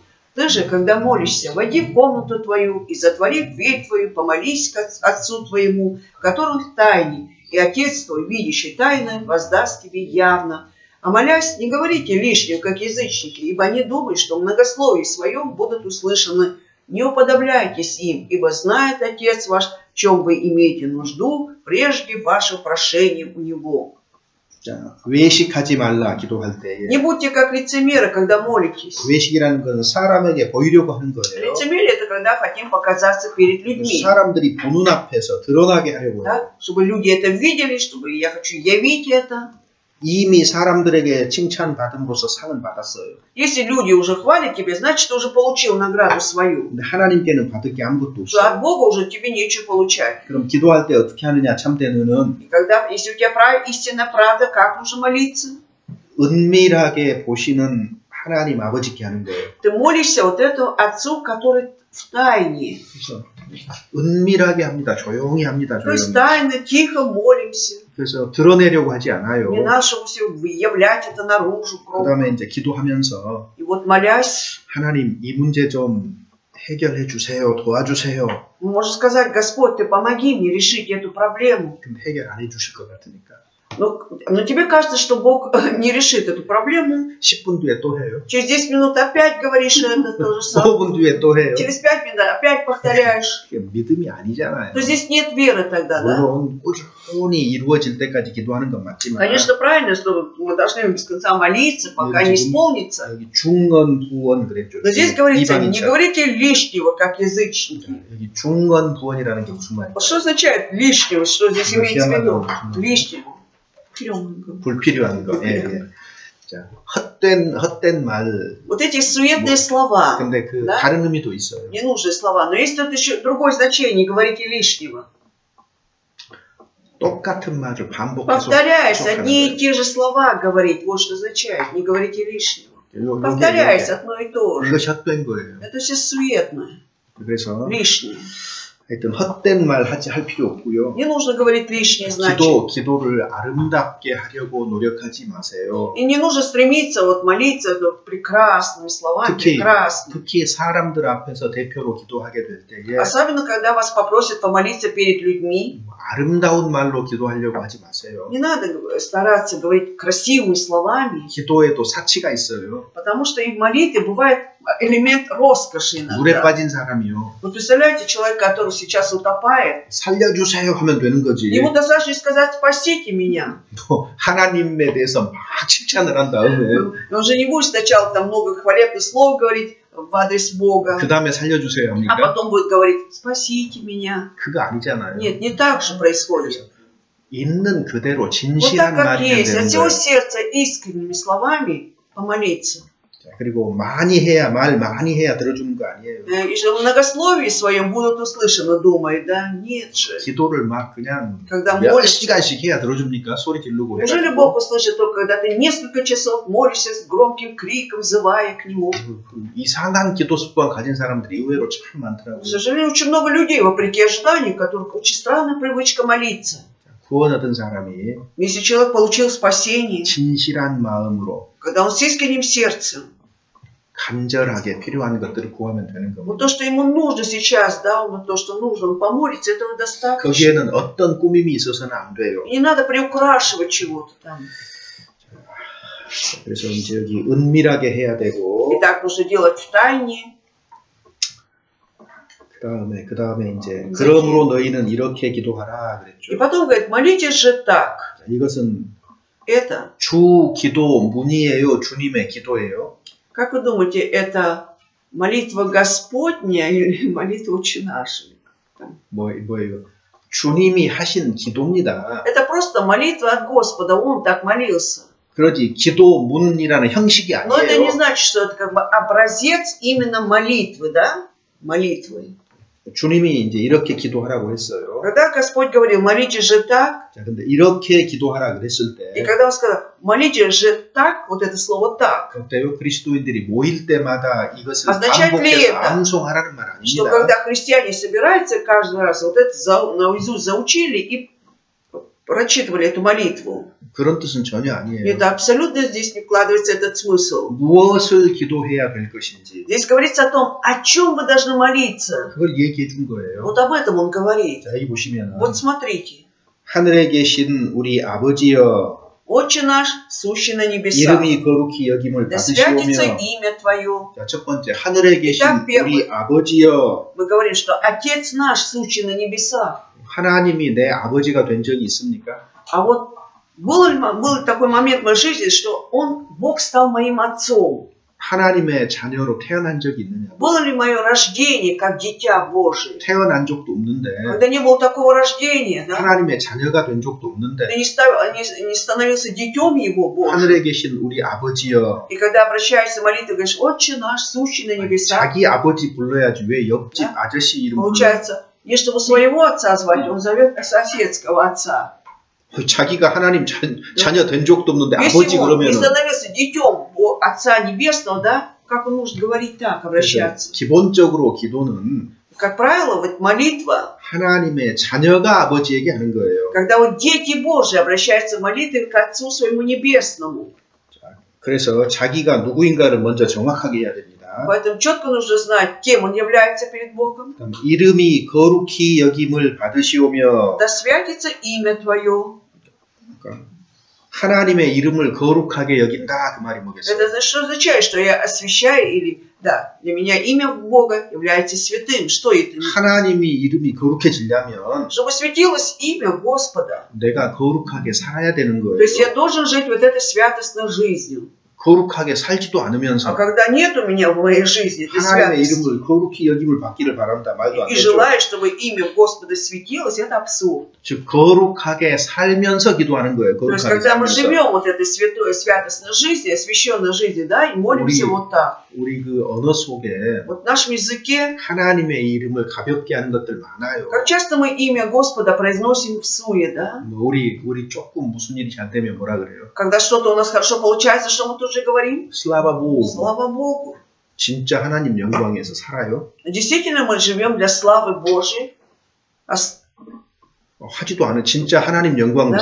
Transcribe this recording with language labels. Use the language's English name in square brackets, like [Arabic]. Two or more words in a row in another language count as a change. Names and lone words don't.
[Russian] Ты же, когда молишься, войди в комнату твою и, затворив дверь твою, помолись к Отцу твоему, который в тайне, и Отец твой, видящий тайное, воздаст тебе явно. А молясь, не говорите лишнего, как язычники, ибо они думают, что в многословии своем будут услышаны. Не уподобляйтесь им, ибо знает Отец ваш, в чем вы имеете нужду, прежде вашего прошения у Него. [Korean] 자, 외식하지 말라 기도할 때에. [Russian] Не будьте как лицемеры, когда молитесь. [Korean] 외식이라는 것은 사람에게 보이려고 하는 거예요. [Russian] Лицемерие – это когда хотим показаться перед людьми. [Korean] 사람들이 보는 앞에서 드러나게 하려고 해요. [Russian] Да? Чтобы люди это видели, чтобы я хочу явить это. [Korean] 이미 사람들에게 칭찬받음으로써 상은 받았어요. [Russian] Если люди уже хвалят тебя, значит, ты уже получил награду свою. [Korean] 근데 하나님께는 받을 게 아무것도 [Russian] Что [Korean] 없어요. [Russian] от Бога уже тебе нечего получать. [Korean] 그럼 기도할 때 어떻게 하느냐 참되는 [Russian] И когда, если у тебя истинная правда, как нужно молиться? [Korean] 은밀하게 보시는 하나님 아버지께 하는 거예요. Ты молишься вот этому Отцу, который в тайне. 그래서 은밀하게 합니다. 조용히 합니다. [Russian] То есть [Korean] 조용히. [Russian] тайно, тихо молимся. [Korean] 그래서 드러내려고 하지 않아요. [Russian] Не нашего все являть это наружу. [Korean] 그 다음에 이제 기도하면서 [Russian] И вот молясь, [Korean] 하나님 이 문제 좀 해결해 주세요. 도와주세요. [Russian] мы можем сказать: Господь, ты помоги мне решить эту проблему. [Korean] 근데 해결 안 해주실 것 같으니까. [Russian] Но тебе кажется, что Бог не решит эту проблему. [Korean] 10분 뒤에 또 해요. [Russian] Через 10 минут опять говоришь это то же самое. [Korean] 5분 뒤에 또 해요. [Russian] Через 5 минут опять повторяешь. [Korean] 그게 믿음이 아니잖아요. [Russian] То здесь нет веры тогда, да? [Korean] 물론 꾸준히 이루어질 때까지 기도하는 건 맞지만 [Russian] Конечно, правильно, что мы должны без конца молиться, пока не исполнится. [Korean] 여기 중언 부언 그랬죠. [Russian] Но здесь говорится: не [Korean] 이방인처럼. [Russian] говорите лишнего, как язычники. [Korean] 여기 중언 부언이라는 게 무슨 말이에요? [Russian] Что означает лишнего? Что здесь имеется в виду? Лишнего. [Korean] 불필요한 거. 예, 예. 자, 헛된 말. [Russian] Вот эти суетные слова, [Korean] 근데 그 [Russian] да? [Korean] 다른 의미도 있어요. [Russian] Ненужные слова. Но есть тут еще другое значение: не говорите лишнего. [Korean] 똑같은 말을 반복해서 [Russian] Повторяясь, [Korean] 계속하는 [Russian] одни и [Korean] 거예요. [Russian] те же слова говорить. Вот что означает: не говорите лишнего. Повторяясь, одно и то же. [Korean] 이것이 헛된 거예요. [Russian] Это все суетное, [Korean] 그래서 [Russian] лишнее. [Korean] 하여튼 헛된 말 할 필요 없고요. [Russian] Не нужно говорить лишнее, значит. [Korean] 기도를 아름답게 하려고 노력하지 마세요. [Russian] И не нужно стремиться вот молиться прекрасными словами, прекрасно. [Korean] 특히 사람들 앞에서 대표로 기도하게 될 때에 [Russian] Особенно, когда вас попросят помолиться перед людьми. [Korean] 아름다운 말로 기도하려고 하지 마세요. [Russian] Не надо стараться говорить красивыми словами. [Korean] 기도에도 사치가 있어요. [Russian] Потому что и в молитве бывает элемент роскоши [Korean] 물에 [Russian] иногда. [Korean] 빠진 사람이요. [Russian] Вы представляете, человек, который сейчас утопает, [Korean] 살려주세요 하면 되는 거지. [Russian] ему достаточно сказать: спасите меня. [Korean] 또 하나님에 대해서 막 칭찬을 한 다음에 [Russian] Он же не будет сначала там много хвалебных слов говорить в адрес Бога, [Korean] 그 다음에 살려주세요 [Russian] а [Korean] 합니까? [Russian] потом будет говорить: спасите меня. [Korean] 그거 아니잖아요. [Russian] Нет, не так же происходит. [Korean] 있는 그대로 [Russian] Вот [Korean] 진실한 [Russian] так, как [Korean] 말이 [Russian] есть, от [Korean] 되는 [Russian] всего [Korean] 거예요. [Russian] сердца искренними словами помолиться. [Korean] 자, 그리고 말 많이 해야 들어주는 거 아니에요. [Russian] И же в многословии своем будут услышаны, думает, да? Нет же. [Korean] 기도를 막 그냥 [Russian] Когда [Korean] 몇 [Russian] молишься, [Korean] 시간씩 해야 들어줍니까? 소리 지르고 [Russian] неужели Бог услышит только, когда ты несколько часов молишься с громким криком, взывая к Нему? [Korean] 이상한 기도 습관 가진 사람들이 의외로 참 많더라고요. [Russian] К сожалению, очень много людей, вопреки ожиданию, у которых очень странная привычка молиться. [Korean] 구원 얻은 사람이 [Russian] Если человек получил спасение, [Korean] 진실한 마음으로 [Russian] когда он с искренним сердцем, [Korean] 간절하게 필요한 것들을 구하면 되는 겁니다. [Russian] вот то, что ему нужно сейчас, да, вот то, что нужно, он помолится, этого достаточно. [Korean] 거기에는 어떤 꾸밈이 있어서는 안 돼요. [Russian] И не надо приукрашивать чего-то там. [Korean] 그래서 이제 여기 은밀하게 해야 되고 [Russian] И так нужно делать в тайне. [Korean] 그 다음에 이제 그러므로 너희는 이렇게 기도하라 [Russian] И [Korean] 그랬죠. [Russian] потом говорит: молитесь же так. [Korean] 자, 이것은 [Russian] Это, [Korean] 주 기도 문이에요, 주님의 기도예요. [Russian] как вы думаете, это молитва Господня или молитва Отче нашего? [Korean] 뭐예요? 주님이 하신 기도입니다. [Russian] Это просто молитва от Господа, Он так молился. [Korean] 그러지 기도 문이라는 형식이 [Russian] Но это не [Korean] 아니에요. [Russian] значит, что это как бы образец именно молитвы, да? Молитвы. [Korean] 주님이 이제 이렇게 기도하라고 했어요. [Russian] Когда Господь говорил, молитесь же так, [Korean] 자, 근데 이렇게 기도하라 그랬을 [Russian] и [Korean] 때, [Russian] когда Он сказал, молитесь же так, вот это слово так, [Korean] 그때요 그리스도인들이 모일 때마다 이것을 [Russian] означает ли [Korean] 반복해서 [Russian] это, [Korean] 암송하라는 말 [Russian] что [Korean] 아닙니다. [Russian] когда христиане собираются каждый раз, вот это наизусть заучили и прочитывали эту молитву? [Korean] 그런 뜻은 전혀 아니에요. [Russian] Нет, абсолютно здесь не вкладывается этот смысл. [Korean] 무엇을 기도해야 될 것인지 [Russian] Здесь говорится о том, о чем вы должны молиться. [Korean] 그걸 얘기해 준 거예요. [Russian] Вот об этом Он говорит. [Korean] 자, 여기 보시면 [Russian] Вот смотрите. [Korean] 하늘에 계신 우리 아버지여 [Russian] Отче наш, сущий на небесах, [Korean] 이름이 거룩히 여김을 [Russian] да святится [Korean] 받으시오며. [Russian] имя Твое. [Korean] 자, 첫 번째 하늘에 계신 [Russian] итак, [Korean] 우리 아버지여. [Russian] Мы говорим, что Отец наш, сущий на небесах. [Korean] 하나님이 내 아버지가 된 적이 있습니까? [Russian] А вот был такой момент в моей жизни, что Бог стал моим отцом. [Korean] 하나님의 자녀로 태어난 적이 있느냐? [Russian] Было ли мое рождение как дитя Божие? [Korean] 태어난 적도 없는데 [Russian] Когда не было такого рождения, да? [Korean] 하나님의 자녀가 된 적도 없는데 [Russian] Ты не становился детем Его Божьим. [Korean] 하늘에 계신 우리 아버지여. [Russian] И когда обращаешься в молитву, говоришь, Отче наш, сущий на небесах. [Korean] 자기 아버지 불러야지 왜 옆집 [Russian] Да? [Korean] 아저씨 이름 불러? [Russian] Получается, не чтобы своего отца звать, он зовет соседского отца. [Korean] 자기가 하나님 자녀 된 적도 없는데 [Russian] Если [Korean] 아버지 [Russian] он не [Korean] 그러면 [Russian] становился детем Отца Небесного, да, как он может говорить так, обращаться? [Korean] 기본적으로 기도는 [Russian] Как правило, вот молитва, [Korean] 하나님의 자녀가 아버지에게 하는 거예요. [Russian] когда вот дети Божьи обращаются в молитве к Отцу Своему Небесному. [Korean] 그래서 자기가 누구인가를 먼저 정확하게 해야 됩니다. [Russian] Поэтому четко нужно знать, кем он является перед Богом. [Korean] 이름이 거룩히 여김을 받으시오며. [Russian] Да святится имя Твое. [Korean] 하나님의 이름을 거룩하게 여긴다 그 말이 뭐겠어요? [Russian] Это что означает, что я освящаю или, да, для меня имя Бога является святым. Что это? [Korean] 하나님이 이름이 거룩해지려면 [Russian] Чтобы светилось имя Господа. [Korean] 내가 거룩하게 살아야 되는 거예요. [Russian] То есть я должен жить вот этой святостной жизнью. [Korean] 거룩하게 살지도 [Russian] А [Korean] 않으면서 [Russian] когда нет у меня в моей жизни этой [Korean] 하나님의 [Russian] святости, [Korean] 이름을 거룩히 여김을 받기를 바란다 말도 안 [Russian] и [Korean] 되죠. [Russian] желаю, чтобы имя Господа светилось, это абсурд. [Korean] 즉 거룩하게 살면서 기도하는 거예요. [Russian] То есть, [Korean] 거룩하게 [Russian] когда мы [Korean] 살면서. [Russian] живем вот этой святой, святостной жизнью, освященной жизнью, да, и молимся вот так. [Korean] 우리 그 언어 속에 [Russian] Вот в нашем языке, [Korean] 하나님의 이름을 가볍게 하는 것들 많아요. [Russian] как часто мы имя Господа произносим в суе, да? [Korean] 우리 조금 무슨 일이 잘 되면 뭐라 그래요? [Russian] Когда что-то у нас хорошо получается, что мы тут же говорим? Слава Богу. Слава Богу. [Korean] 진짜 하나님 영광에서 살아요? Действительно, мы живем для славы Божьей. 하지도 않은 진짜 하나님 영광에서